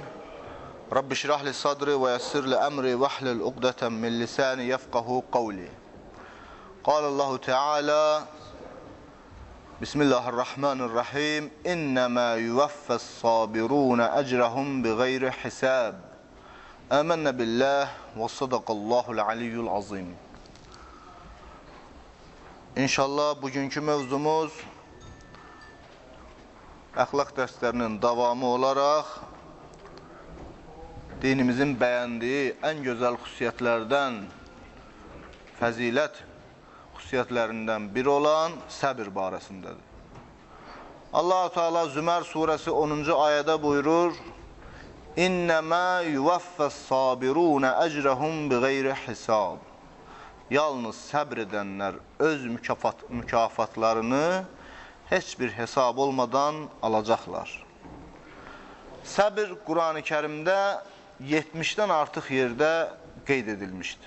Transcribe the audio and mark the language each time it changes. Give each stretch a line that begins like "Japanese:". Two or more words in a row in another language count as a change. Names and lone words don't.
Arabic: رب اشرح لي صدري ويسر لي أمري واحلل عقدة من لساني يفقهوا قولي. الله تعالى بسم الله الرحمن الرحيم. إنما يوفى الصابرون أجرهم بغير حساب. آمنت بالله وصدق الله العلي العظيم.
Azerbaijani: İnşallah bugünkü mevzumuz əxlaq dərslərinin davamı olaraq dinimizin bəyəndiyi ən gözəl xüsusiyyətlərdən, fəzilət xüsusiyyətlərindən biri olan səbir barəsindədir.
Arabic: الله تعالى
Azerbaijani: Zümər surəsi 10-cu ayədə buyurur:
Arabic: إنما يوفى الصابرون أجرهم بغير حساب.
Azerbaijani: Yalnız səbr edənlər öz mükafatlarını heç bir hesab olmadan alacaqlar. Səbir Quran-ı Kərimdə 70-dən artıq yerdə qeyd edilmişdir.